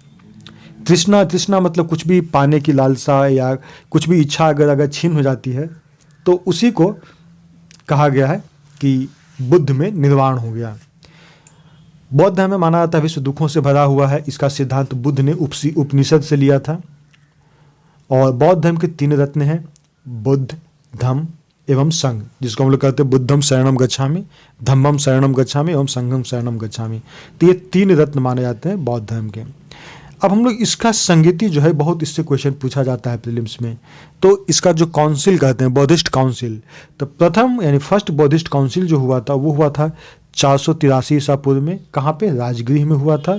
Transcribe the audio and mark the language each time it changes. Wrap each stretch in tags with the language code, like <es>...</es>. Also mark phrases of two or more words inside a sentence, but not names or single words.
<hi>तृष्णा मतलब कुछ भी पाने की लालसा या कुछ भी इच्छा अगर छीन हो जाती है तो उसी को कहा गया है कि बुद्ध में निर्वाण हो गया। बौद्ध धर्म में माना जाता है विश्व दुखों से भरा हुआ है। इसका सिद्धांत बुद्ध ने उपनिषद से लिया था। और बौद्ध धर्म के 3 रत्न हैं, बुद्ध, धम्म एवं संघ, जिसको हम लोग कहते हैं</hi> <pi>बुद्धम शरणम गच्छामि, धम्मम शरणम गच्छामि</pi> <hi>एवं</hi> <pi>संघम शरणम गच्छामि।</pi> <hi>तो ये 3 रत्न माने जाते हैं बौद्ध धर्म के। अब हम लोग इसका संगति जो है, बहुत इससे क्वेश्चन पूछा जाता है प्रीलिम्स में, तो इसका जो काउंसिल कहते हैं,</hi> <en>Buddhist council,</en> <hi>तो प्रथम यानी</hi> <en>first Buddhist council</en> <hi>जो हुआ था वो हुआ था 483 ईसा पूर्व में। कहाँ पे? राजगृह में हुआ था।</hi>